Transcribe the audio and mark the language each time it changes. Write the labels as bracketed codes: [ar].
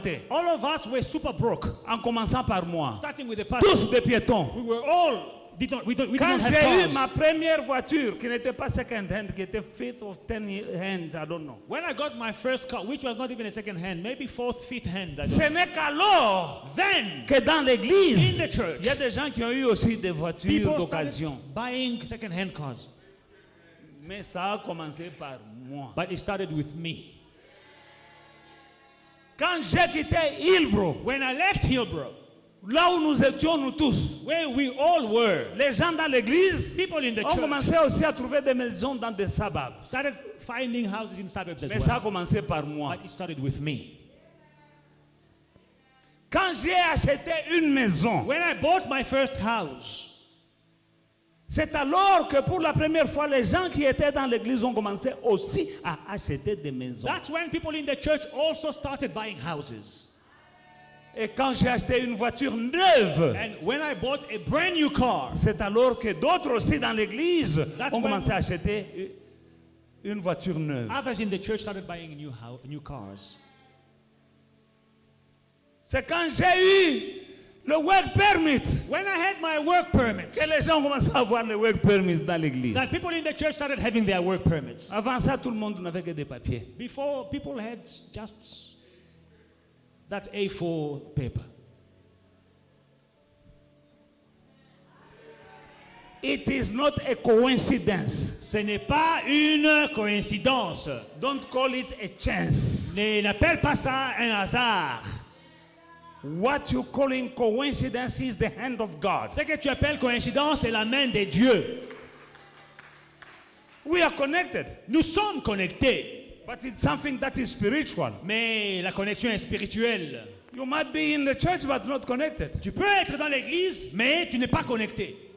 [en] All of us were super broke, [fr] en commençant par moi. [en] starting with the pastor. [fr] Tous des piétons. [en] We were all we did [fr] Quand [en] not have [fr] j'ai eu [en] cars. [fr] ma première voiture, qui n'était pas second hand, qui était [en] fifth or 10 hand, I don't know. When I got my first car, which was not even a second hand, maybe fourth, fifth hand, I don't [fr] Ce [en] know. [fr] n'est qu'alors [en] Then [fr] que dans l'église, [en] in the church, [fr] il y a des gens qui ont eu aussi des voitures [en] people [fr] d'occasion. [en] started buying second hand cars. [fr] Mais ça a commencé par moi. [en] But it started with me. [fr] Quand j'ai quitté Hillbrook, [en] When I left Hillbrook, [fr] là où nous étions nous tous, [en] where we all were, [fr] les gens dans l'église [en] people in the [fr] ont [en] church [fr] commencé aussi à trouver des maisons dans des suburbs. [en] started finding houses in suburbs as [fr] Mais ça a [en] well. [fr] commencé par moi. [en] But it started with me. [fr] Quand j'ai acheté une maison, [en] When I bought my first house, [fr] C'est alors que pour la première fois, les gens qui étaient dans l'église ont commencé aussi à acheter des maisons. [en] That's when people in the church also started buying houses. [fr] Et quand j'ai acheté une voiture neuve, [en] And when I bought a brand new car, [fr] c'est alors que d'autres aussi dans l'église [en] That's [fr] ont [en] when- [fr] commencé à acheter une voiture neuve. [en] others in the church started buying new cars. [fr] C'est quand j'ai eu le work permit [en] When I had my work permit, [fr] que les gens ont commencé à avoir le work permit dans l'église. [en] that people in the church started having their work permits. [fr] Avant ça, tout le monde n'avait que des papiers. [en] Before, people had just that A4 paper. It is not a coincidence. [fr] Ce n'est pas une coïncidence. [en] Don't call it a chance. [fr] N'appelle pas ça un hasard. [en] What you calling coincidence is the hand of God. [fr] Ce que tu appelles coïncidence, c'est la main de Dieu. [en] We are connected, [fr] Nous sommes connectés, [en] but it's something that is spiritual. [fr] mais la connexion est spirituelle. [en] You might be in the church but not connected. [fr] Tu peux être dans l'église, mais tu n'es pas connecté.